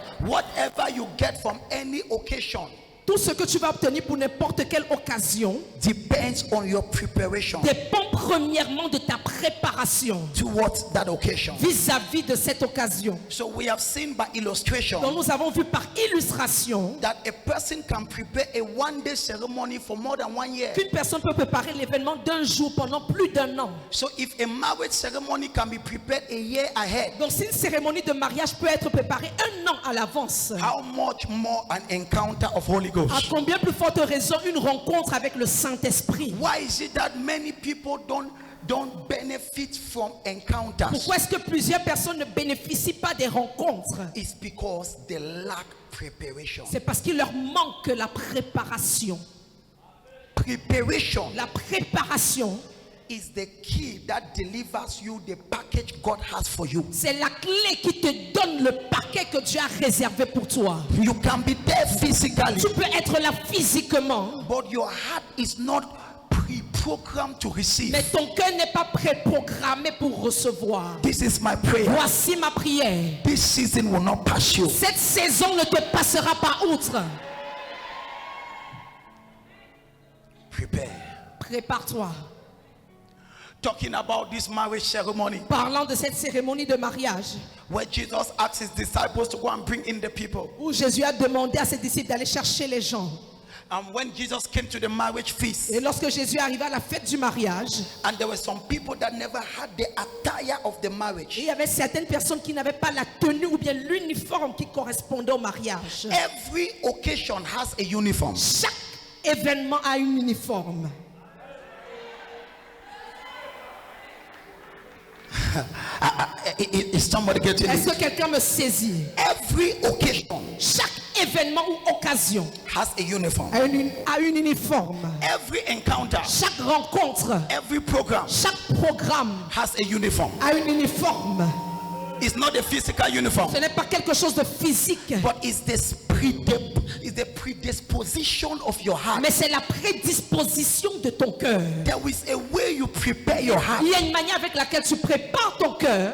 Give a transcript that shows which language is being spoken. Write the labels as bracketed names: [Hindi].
[English] Whatever you get from any occasion [French] Tout ce que tu vas obtenir pour n'importe quelle occasion [English] depends on your preparation [French] dépend premièrement de ta préparation [English] towards that occasion. [French] vis-à-vis de cette occasion. [English] So we have seen by illustration [French] Donc nous avons vu par illustration [English] that a person can prepare a one-day ceremony for more than 1 year. [French] qu'une personne peut préparer l'événement d'un jour pendant plus d'un an. [English] So if a marriage ceremony can be prepared a year ahead, [French] Donc si une cérémonie de mariage peut être préparée 1 an à l'avance, [English] how much more an encounter of Holy Ghost? [French] à combien plus forte raison une rencontre avec le Saint-Esprit? [English] Why is it that many people don't benefit from encounters? [French] Pourquoi est-ce que plusieurs personnes ne bénéficient pas des rencontres? [English] It's because they lack preparation. [French] C'est parce qu'il leur manque la préparation. [English] Preparation [French] La préparation, [English] is the key that delivers you the package God has for you. [French] c'est la clé qui te donne le paquet que Dieu a réservé pour toi. [English] You can be there physically, [French] Tu peux être là physiquement, [English] but your heart is not pre-programmed to receive. [French] mais ton cœur n'est pas préprogrammé pour recevoir. [English] This is my prayer. [French] Voici ma prière. [English] This season will not pass you. [French] Cette saison ne te passera pas outre. [English] Prepare. [French] Prépare-toi. [English] Talking about this marriage ceremony [French] Parlant de cette cérémonie de mariage, [English] where Jesus asked his disciples to go and bring in the people. [French] où Jésus a demandé à ses disciples d'aller chercher les gens. [English] And when Jesus came to the marriage feast, [French] Et lorsque Jésus arriva à la fête du mariage, [English] and there were some people that never had the attire of the marriage. [French] il y avait certaines personnes qui n'avaient pas la tenue ou bien l'uniforme qui correspondait au mariage. [English] Every occasion has a uniform. [French] Chaque événement a un uniforme. [English] Is somebody getting [French] Est-ce [English] it? [French] que quelqu'un me saisit? [English] Every occasion [French] Chaque événement ou occasion [English] has a uniform. [French] a un uniforme. [English] Every encounter, [French] Chaque rencontre, [English] every program [French] chaque programme [English] has a uniform. [French] a un uniforme. [English] It's not a physical uniform, [French] Ce n'est pas quelque chose de physique, [English] but it's the predisposition of your heart. [French] mais c'est la prédisposition de ton cœur. [English] There is a way you prepare your heart. [French] Il y a une manière avec laquelle tu prépares ton cœur.